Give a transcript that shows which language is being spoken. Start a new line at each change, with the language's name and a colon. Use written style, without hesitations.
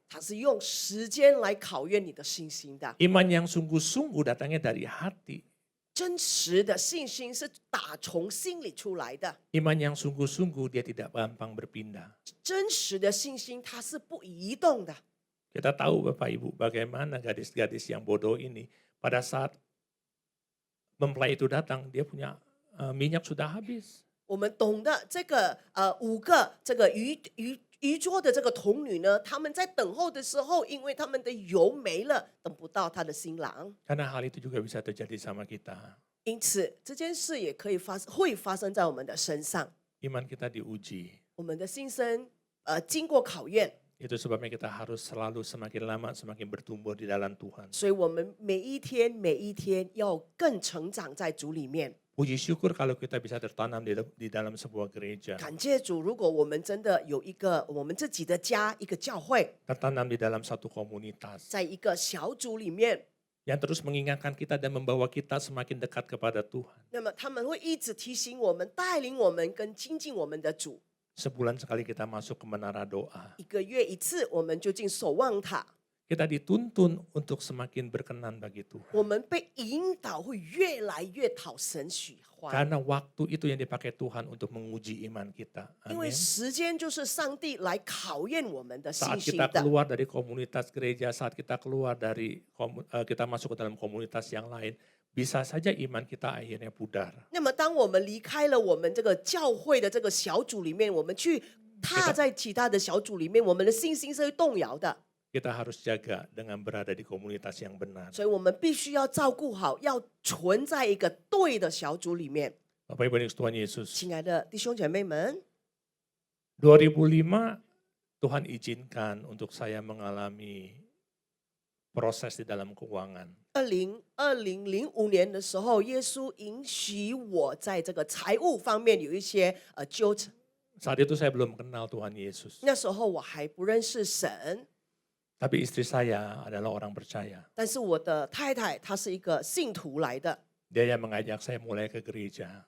Chinese: 他是用时间来考验你的信心的。
Indonesian: Iman yang sungguh-sungguh datangnya dari hati.
Chinese: 真实的信心是打从心里出来的，
Indonesian: Iman yang sungguh-sungguh dia tidak gampang berpindah.
Chinese: 真实的信心它是不移动的。
Indonesian: Kita tahu Bapak Ibu bagaimana gadis-gadis yang bodoh ini pada saat mempelai itu datang, dia punya minyak sudah habis.
Chinese: 我们懂得这个5个这个渔桌的这个童女呢，他们在等候的时候，因为他们的油没了，等不到他的新郎，
Indonesian: Karena hal itu juga bisa terjadi sama kita.
Chinese: 因此这件事也可以会发生在我们的身上。
Indonesian: Iman kita diuji.
Chinese: 我们的心声经过考验，
Indonesian: Itu sebabnya kita harus selalu semakin lama semakin bertumbuh di dalam Tuhan.
Chinese: 所以我们每一天要更成长在主里面。
Indonesian: Puji syukur kalau kita bisa tertanam di dalam sebuah gereja.
Chinese: 感谢主，如果我们真的有一个我们自己的家，一个教会，
Indonesian: Tertanam di dalam satu komunitas.
Chinese: 在一个小组里面，
Indonesian: Yang terus mengingatkan kita dan membawa kita semakin dekat kepada Tuhan.
Chinese: 那么他们会一直提醒我们、带领我们跟亲近我们的主。
Indonesian: Sebulan sekali kita masuk ke menara doa.
Chinese: 一个月一次，我们就进守望塔。
Indonesian: Kita dituntun untuk semakin berkenan bagi Tuhan.
Chinese: 我们被引导会越来越讨神喜欢，
Indonesian: Karena waktu itu yang dipakai Tuhan untuk menguji iman kita.
Chinese: 因为时间就是上帝来考验我们的信
Indonesian: Saat
Chinese: 心
Indonesian: kita
Chinese: 的。
Indonesian: keluar dari komunitas gereja, saat kita keluar dari kita masuk ke dalam komunitas yang lain, bisa saja iman kita akhirnya pudar.
Chinese: 那么，当我们离开了我们这个教会的这个小组里面，我们去踏在其他的小组里面，我们的信心是会动摇的。
Indonesian: Kita harus jaga dengan berada di komunitas yang benar.
Chinese: 所以我们必须要照顾好，要存在一个对的小组里面。
Indonesian: Bapak Ibu yang Tuhan Yesus,
Chinese: 亲爱的弟兄姐妹们，
Indonesian: 2005 Tuhan izinkan untuk saya mengalami proses di dalam keuangan.
Chinese: 2005年的时候，耶稣允许我在这个财务方面有一些纠缠。
Indonesian: Saat itu saya belum kenal Tuhan Yesus.
Chinese: 那时候我还不认识神，
Indonesian: Tapi istri saya adalah orang percaya.
Chinese: 但是我的太太她是一个信徒来的，
Indonesian: Dia yang mengajak saya mulai ke gereja.